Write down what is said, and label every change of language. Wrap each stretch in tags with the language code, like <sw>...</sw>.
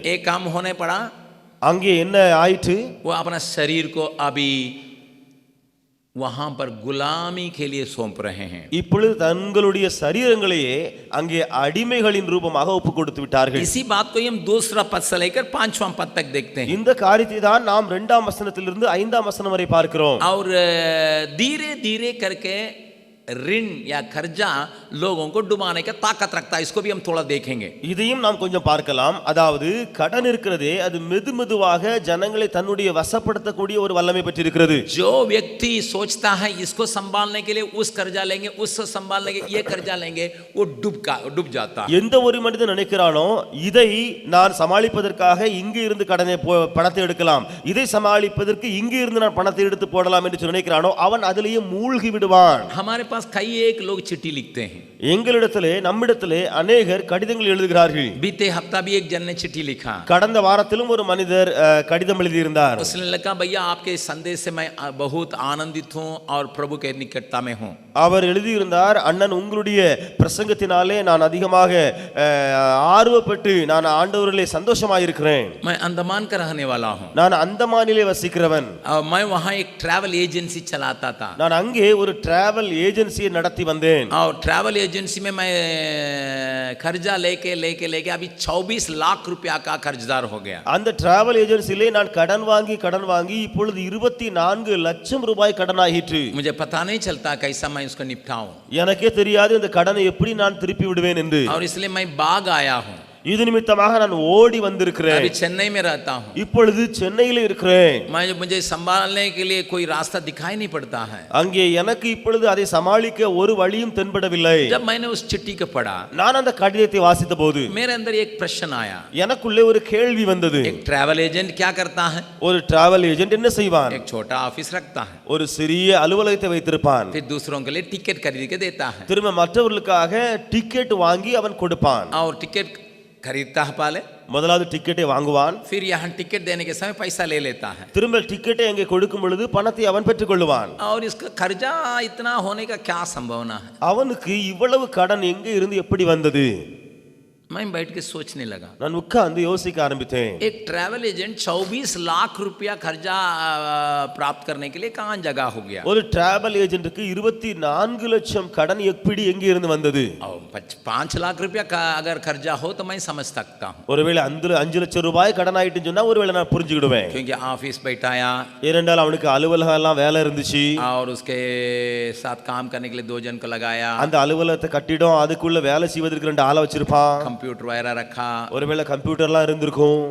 <hi>एक काम होने पड़ा,</hi> <ta>அங்கே என்ன ஆயிற்று?</ta> <hi>वो अपना शरीर को अभी वहां पर गुलामी के लिए सौंप रहे हैं।</hi> <ta>இப்பொழுது தங்களுடைய சரீரங்களையே அங்கே அடிமைகளின் ரூபமாக ஒப்பு கொடுத்து விட்டார்கள்.</ta> <hi>इसी बात को हम दूसरा पद से लेकर 5वां पद तक देखते हैं।</hi> <ta>இந்த காரியத்தை தான் நாம் 2ஆம் வசனத்திலிருந்து 5ஆம் வசனம் வரை பார்க்கிறோம்.</ta> <hi>और धीरे धीरे करके ऋण या कर्जा लोगों को डुबाने का ताकत रखता है। इसको भी हम थोड़ा देखेंगे।</hi> <ta>இதையும் நாம் கொஞ்சம் பார்க்கலாம். அதாவது கடன் இருக்கிறதே அது மெதுமெதுவாக ஜனங்களை தன்னுடைய வசப்படுத்தக்கூடிய ஒரு வல்லமை பெற்றிருக்கிறது.</ta> <hi>जो व्यक्ति सोचता है इसको संभालने के लिए उस कर्जा लेंगे, उसको संभालने के ये कर्जा लेंगे, वो डूब जाता है।</hi> <ta>எந்த ஒரு மனிதன் நினைக்கிறானோ இதை நான் சமாளிப்பதற்காக இங்கே இருந்து பணத்தை எடுக்கலாம், இதை சமாளிப்பதற்கு இங்கே இருந்து நான் பணத்தை எடுத்து போடலாம் என்று நினைக்கிறானோ அவன் அதிலேயே மூழ்கி விடுவான்.</ta> <hi>हमारे पास कई एक लोग चिट्ठी लिखते हैं।</hi> <ta>எங்களிடத்திலே நம்மிடத்திலே अनेகர் கடிதங்கள் எழுதுகிறார்கள்.</ta> <hi>बीते हफ्ता भी एक जन ने चिट्ठी लिखा।</hi> <ta>கடந்த வாரத்திலும் ஒரு மனிதர் கடிதம் எழுதியிருந்தார்.</ta> <hi>उसने लिखा, भैया आपके संदेश से मैं बहुत आनंदित हूं और प्रभु के निकटता में हूं।</hi> <ta>அவர் எழுதியிருந்தார், அண்ணன் உங்களுடைய பிரசங்கத்தினாலே நான் அதிகமாக ஆர்வப்பட்டு நான் ஆண்டவரிலே சந்தோஷமாக இருக்கிறேன்.</ta> <hi>मैं अंडमान का रहने वाला हूं।</hi> <ta>நான் அந்தமானிலே வசிக்கிறவன்.</ta> <hi>मैं वहां एक ट्रैवल एजेंसी चलाता था।</hi> <ta>நான் அங்கே ஒரு டிராவல் ஏஜென்சியை நடத்தி வந்தேன்.</ta> <hi>और ट्रैवल एजेंसी में मैं कर्जा लेके अभी 24 लाख रुपया का कर्जदार हो गया।</hi> <ta>அந்த டிராவல் ஏஜென்சியிலே நான் கடன் வாங்கி இப்பொழுது 24 லட்சம் ரூபாய் கடன் ஆகிற்று.</ta> <hi>मुझे पता नहीं चलता कैसा मैं उसको निपटाऊं।</hi> <ta>எனக்கே தெரியாது இந்த கடனை எப்படி நான் திருப்பி விடுவேன் என்று.</ta> <hi>और इसलिए मैं भाग आया हूं।</hi> <ta>இது நிமித்தமாக நான் ஓடி வந்திருக்கிறேன்.</ta> <hi>अभी चेन्नई में रहता हूं।</hi> <ta>இப்பொழுது சென்னையில் இருக்கிறேன்.</ta> <hi>मुझे संभालने के लिए कोई रास्ता दिखाई नहीं पड़ता है।</hi> <ta>அங்கே எனக்கு இப்பொழுது அதை சமாளிக்க ஒரு வழியும் தென்படவில்லை.</ta> <hi>जब मैंने उस चिट्ठी को पढ़ा,</hi> <ta>நான் அந்த கடிதத்தை வாசித்த போது</ta> <hi>मेरे अंदर एक प्रश्न आया।</hi> <ta>எனக்குள்ளே ஒரு கேள்வி வந்தது.</ta> <hi>एक ट्रैवल एजेंट क्या करता है?</hi> <ta>ஒரு டிராவல் ஏஜென்ட் என்ன செய்வான்?</ta> <hi>एक छोटा ऑफिस रखता है,</hi> <ta>ஒரு சிறிய அலுவலகத்தை வைத்திருப்பான்.</ta> <hi>फिर दूसरों के लिए टिकट खरीद के देता है,</hi> <ta>திரும்ப மற்றவர்களுக்காக டிக்கெட் வாங்கி அவன் கொடுப்பான்.</ta> <hi>और टिकट खरीदता है पहले,</hi> <ta>முதலாவது டிக்கெட்டை வாங்குவான்.</ta> <hi>फिर यहाँ टिकट देने के समय पैसा ले लेता है,</hi> <ta>திரும்ப டிக்கெட்டை அங்கே கொடுக்கும் பொழுது பணத்தை அவன் பெற்றுக்கொள்வான்.</ta> <hi>और इसका कर्जा इतना होने का क्या संभावना है?</hi> <ta>அவனுக்கு இவ்வளவு கடன் எங்கே இருந்து எப்படி வந்தது?</ta> <hi>मैं बैठ के सोचने लगा,</hi> <ta>நான் உட்கார்ந்து யோசிக்க ஆரம்பித்தேன்.</ta> <hi>एक ट्रैवल एजेंट 24 लाख रुपया खर्चा प्राप्त करने के लिए कहाँ जगह हो गया?</hi> <ta>ஒரு டிராவல் ஏஜென்ட்டுக்கு 24 லட்சம் கடன் எப்படி எங்க இருந்து வந்தது?</ta> <hi>5 लाख रुपया का अगर खर्चा हो तो मैं समझ सकता हूँ,</hi> <ta>ஒருவேளை 5 லட்சம் ரூபாய் கடன் ஆயிட்டுன்னு சொன்னா ஒருவேளை நான் புரிஞ்சுக்கிடுவேன்.</ta> <hi>क्योंकि ऑफिस बैठाया</hi> <ta>ஏனென்றால் அவனுக்கு அலுவலகம் எல்லாம் வேலை இருந்துச்சு.</ta> <hi>और उसके साथ काम करने के लिए 2 जन को लगाया,</hi> <ta>அந்த அலுவலகத்தை கட்டிடும், அதுக்குள்ள வேலை செய்வதற்கு 2 ஆளை வச்சிருப்பான்.</ta> <hi>कंप्यूटर वगैरह रखा,</hi> <ta>ஒருவேளை கம்ப்யூட்டர்லாம் இருந்திருக்கும்.</ta>